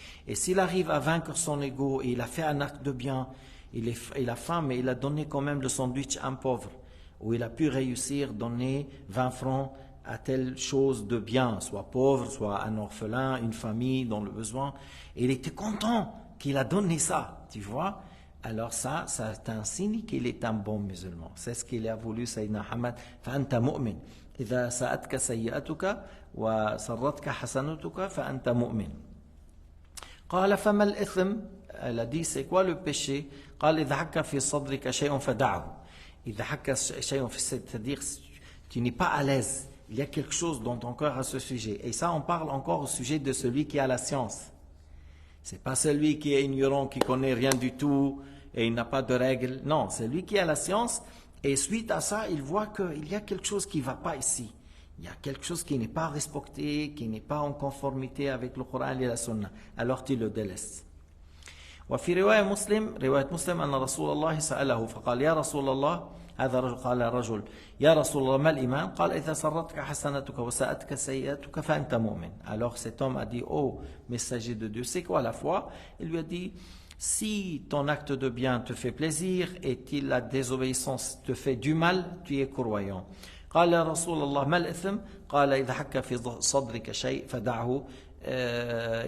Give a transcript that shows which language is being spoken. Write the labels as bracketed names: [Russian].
[French] Et s'il arrive à vaincre son ego et il a fait un acte de bien, il a faim, mais il a donné quand même le sandwich à un pauvre, ou il a pu réussir, donner 20 francs à telle chose de bien, soit pauvre, soit un orphelin, une famille dans le besoin, et il était content qu'il a donné ça, tu vois. Alors ça c'est un signe qu'il est un bon musulman. C'est ce qu'il a voulu Sayyidina Muhammad. [Arabic] فأنت مؤمن إذا سأتك سيئتك وسرتك حسنتك فأنت مؤمن. قال فما الإثم? [French] Elle a dit c'est quoi le péché? [Arabic] قال إذا حك في صدرك شيء فدعه. إذا حك شيء في صدرك, [French] c'est-à-dire tu n'es pas à l'aise. Il y a quelque chose dans ton cœur à ce sujet. Et ça, on parle encore au sujet de celui qui a la science. C'est pas celui qui est ignorant, qui connaît rien du tout et il n'a pas de règles. Non, c'est lui qui a la science et suite à ça, il voit qu'il y a quelque chose qui ne va pas ici. Il y a quelque chose qui n'est pas respecté, qui n'est pas en conformité avec le Coran et la Sunna. Alors tu le délaisses. [Arabic] وفي رواية مسلم أن رسول الله سأله فقال يا رسول الله هذا رجل قال رجل يا رسول الله ما الإيمان؟ قال إذا سرتك حسنتك وساءتك سيئتك فأنت مؤمن. [French] Alors cet homme a dit oh messager de Dieu, c'est quoi la foi? Il lui a dit si ton acte de bien te fait plaisir et la désobéissance te fait du mal, tu es croyant. [Arabic] قال يا رسول الله ما الإثم؟ قال إذا حك في صدرك شيء فدعه.